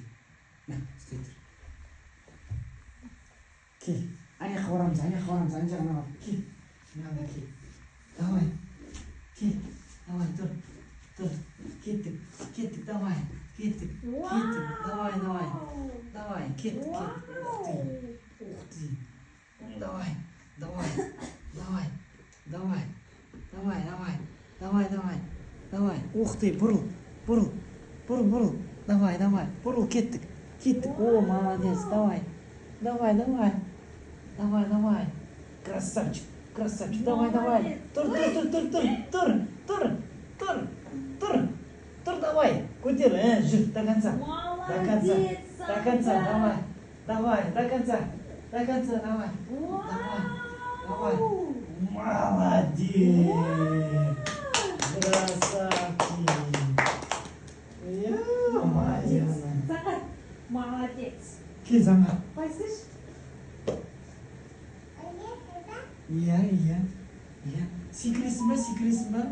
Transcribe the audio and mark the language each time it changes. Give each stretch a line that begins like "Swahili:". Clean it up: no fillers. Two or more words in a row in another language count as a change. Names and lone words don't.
Kazakh: На, ұстай тұр. Кел. Аяққа барамыз, ана жағына бар. Кел. Мынада кел. Давай. Кел. Давай, тұр. Кеттік, давай. Кеттік. Давай, кеттік.
Russian: Ух ты. Давай. Ух ты,
Kazakh: бұрыл.
Russian: Давай.
Kazakh: Бұрыл, кеттік.
Russian: О, молодец, давай. Красавчик. Давай. Тұр, давай.
Kazakh: Көтер, жүр,
Russian: до конца. Молодец, До конца, давай. До конца, давай. Молодец. Красавчик. Молодец. Заңғар, молодец.
Kazakh: Кел, Заңғар. Қайсыш? Иә. Секіресің ба?